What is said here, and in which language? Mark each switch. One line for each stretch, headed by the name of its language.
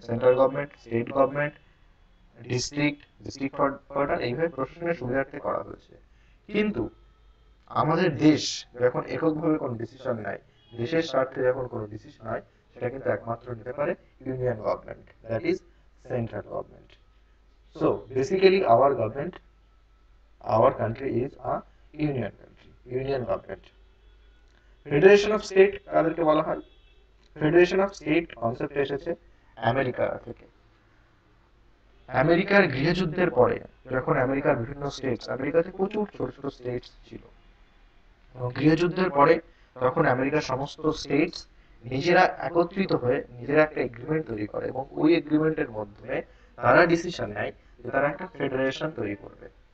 Bangla: Central government, state government, district headquarter, এইভাবে প্রশাসনের সুবিধার্থে করা হয়েছে। কিন্তু আমাদের দেশ যখন এককভাবে কোনো ডিসিশন নেয়, দেশের স্বার্থে যখন কোনো ডিসিশন হয়, সেটা কিন্তু একমাত্র নিতে পারে union government,
English: That is central government. So basically our country is a union country, union government.
Bangla: Federation of state কাদেরকে বলা হয়? ফেডারেশন অফ স্টেট কনসেপ্ট এসেছে আমেরিকা থেকে। আমেরিকার গৃহযুদ্ধের পরে যখন আমেরিকার বিভিন্ন স্টেটস, আমেরিকাতে প্রচুর ছোট ছোট স্টেটস ছিল, এবং গৃহযুদ্ধের পরে তখন আমেরিকার সমস্ত স্টেটস নিজেরা একত্রিত হয়ে নিজেরা একটা এগ্রিমেন্ট তৈরি করে, এবং ওই এগ্রিমেন্টের মাধ্যমে তারা ডিসিশন নেয় যে তারা একটা ফেডারেশন তৈরি করবে।